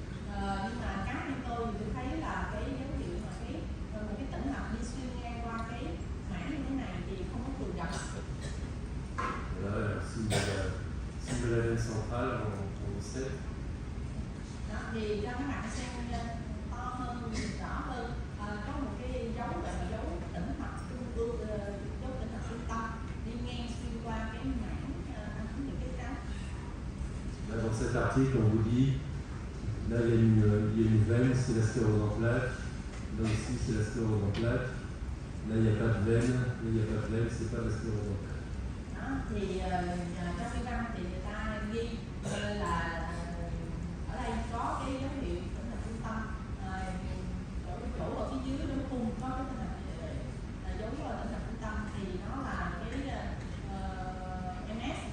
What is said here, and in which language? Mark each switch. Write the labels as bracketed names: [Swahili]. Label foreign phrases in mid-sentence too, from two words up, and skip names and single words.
[Vietnamese] Nhưng mà cá nhân tôi thì tôi thấy là cái dấu hiệu mà một cái tĩnh mạch đi xuyên ngang qua cái mảng như thế này thì không có thường gặp. [French] Voilà, signe de la veine centrale en V7. [Vietnamese] Đó, thì cho các bạn xem to hơn, rõ hơn, có một cái dấu gọi là dấu tĩnh mạch dấu tĩnh mạch trung tâm đi ngang xuyên qua cái mảng những cái trắng. [French] Là, dans cet article, on vous dit, là il y a une veine, c'est la sclérose en plaques. Là aussi, c'est la sclérose en plaques. Là, il n'y a pas de veine. Là, il n'y a pas de veine, c'est pas la sclérose en plaques. [Vietnamese] Đó, thì trong cái văn thì người ta ghi là ở đây có cái dấu hiệu tĩnh mạch trung tâm, chỗ ở phía dưới nó khung có cái tĩnh mạch dấu tĩnh mạch trung tâm thì nó là cái MS